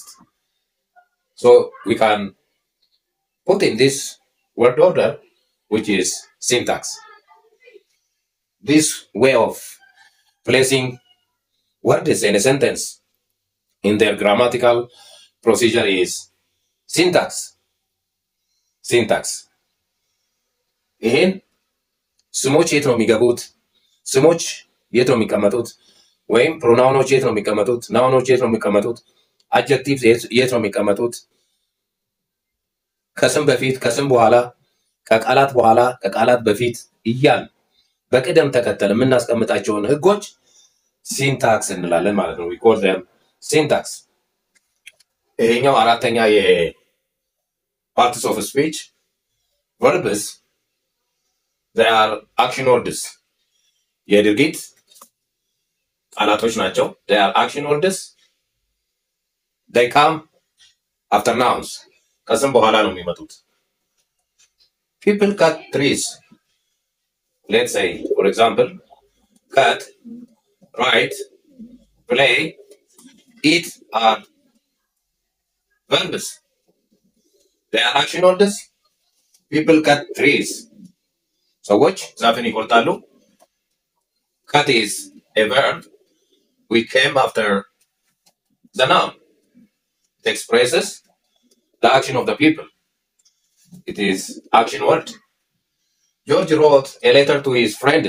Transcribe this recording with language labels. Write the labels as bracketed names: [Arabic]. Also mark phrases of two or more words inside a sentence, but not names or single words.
[English] So we can put in this word order, which is syntax. This way of placing words in a sentence in their grammatical procedure is syntax. [Amharic] ይህን ስሞች የት ነው የሚገቡት? ስሞች የት ነው የሚቀመጡት? ወይም ፕሮናውኖች የት ነው የሚቀመጡት? ናውኖች የት ነው የሚቀመጡት? አድጀክቲቭ የት ነው የሚቀመጡት? ከስም በፊት፣ ከስም በኋላ፣ ከቃላት በኋላ፣ ከቃላት በፊት እያል በቅደም ተከተል የምናስቀምጣቸውን ህጎች ሲንታክስ እንላለን ማለት ነው። [English] we call them syntax. [Amharic] ይሄኛው አራተኛ [English] parts of speech verbs. they are action words. [Amharic] የድርጊት ቃላቶች ናቸው። [English] they are action words. they come after nouns. [Amharic] ከስም በኋላ ነው የሚመጡት። [English] people cut trees. let's say for example, cut, write, play, eat are verbs. they are action words. people cut trees. [Amharic] ሰዎች ዛፍን ይቆርጣሉ። [English] cut is a verb. we came after the noun. it expresses the action of the people. it is action word. George wrote a letter to his friends.